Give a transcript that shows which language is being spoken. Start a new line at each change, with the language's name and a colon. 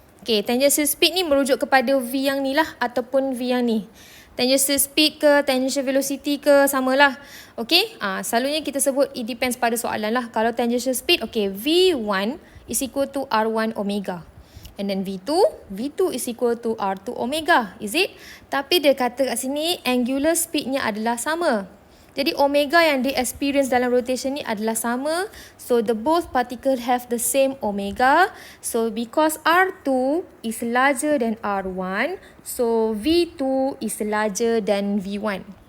Malay: Okay, tangential speed ni merujuk kepada V yang ni lah ataupun V yang ni. Tangential speed ke tangential velocity ke samalah. Okay, selalunya kita sebut
English: it depends
Malay: pada soalan lah. Kalau
English: tangential speed, okay, V1 is equal to R1 omega. And then V2 is equal to R2 omega. Is it?
Malay: Tapi dia kata kat sini angular speednya adalah sama. Jadi omega yang dia experience dalam rotation ni adalah sama.
English: So the both particle have the same omega. So because R2 is larger than R1, so V2 is larger than V1.